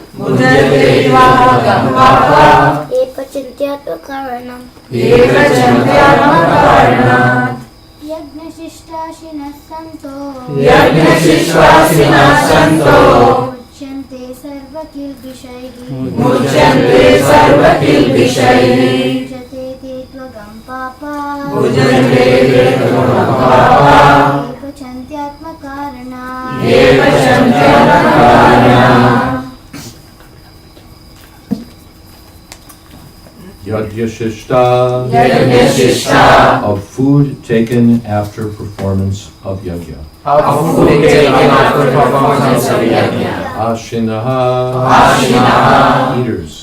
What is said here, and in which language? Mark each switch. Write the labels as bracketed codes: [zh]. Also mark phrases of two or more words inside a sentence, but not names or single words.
[sa] Ye Pachantyatmakaranam Yagna Shishtashinah Santo Muchyante Sarvakilbishaihi Punjate Te Tvagam Papa Ye Pachantyatmakarana [en] Yajna of food taken after performance of yajna. Ashinaha eaters.